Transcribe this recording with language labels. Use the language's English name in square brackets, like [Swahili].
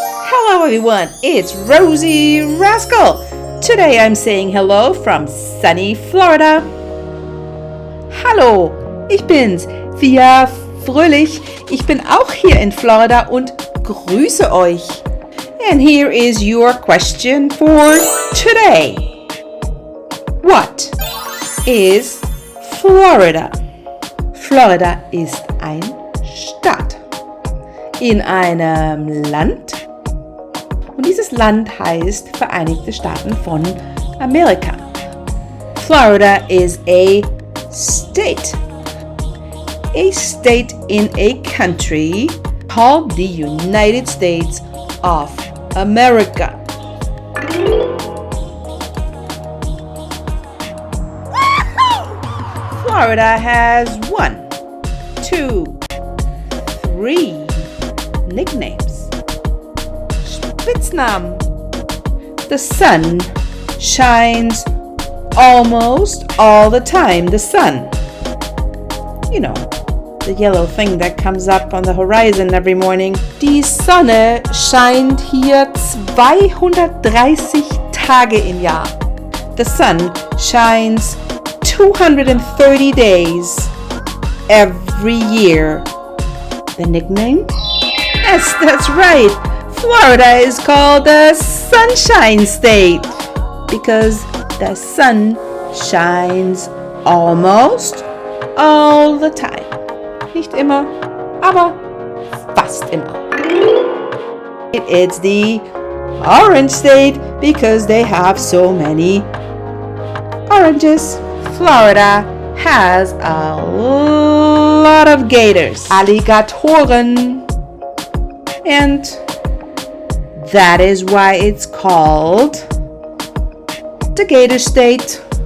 [English] Hello everyone, it's Rosie Rascal. Today I'm saying hello from sunny Florida. [German] Hallo, ich bin's, Via Fröhlich. Ich bin auch hier in Florida und grüße euch. [English] And here is your question for today. What is Florida? [German] Florida ist ein Staat in einem Land. Und dieses Land heißt Vereinigte Staaten von Amerika. [English] Florida is a state. A state in a country called the United States of America. Florida has 1, 2, 3 nicknames. [German] Spitznamen. [English] The sun shines almost all the time. The sun. You know, the yellow thing that comes up on the horizon every morning. [German] Die Sonne scheint hier 230 Tage im Jahr. [English] The sun shines 230 days every year. The nickname? Yes, that's right. Florida is called the Sunshine State because the sun shines almost all the time. [German] Nicht immer, aber fast immer. [English] It's the Orange State because they have so many oranges. Florida has a lot of gators, Alligatoren, and that is why it's called the Gator State.